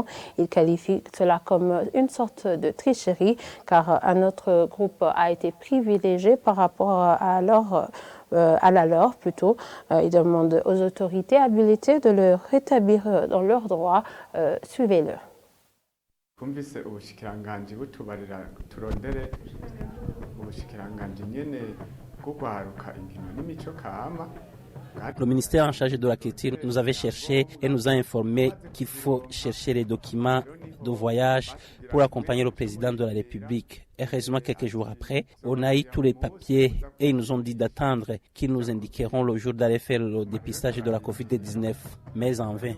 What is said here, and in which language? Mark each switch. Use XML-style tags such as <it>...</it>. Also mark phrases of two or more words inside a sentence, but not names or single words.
<fr>Il qualifie cela comme une sorte de tricherie car un autre groupe a été privilégié par rapport à la leur plutôt. Il demande aux autorités habilitées de le rétablir dans leurs droits. Suivez-le.</fr> <rn>Kumvise ubushikiranganji butubarira turondere ubushikiranganji nyene bwo guharuka inkino n'imico kama.</rn> <fr>Le ministère en charge de la culture nous avait cherché et nous a informé qu'il faut chercher les documents de voyage pour accompagner le président de la République. Heureusement, quelques jours après, on a eu tous les papiers et ils nous ont dit d'attendre qu'ils nous indiqueront le jour d'aller faire le dépistage de la Covid-19, mais en vain.</fr>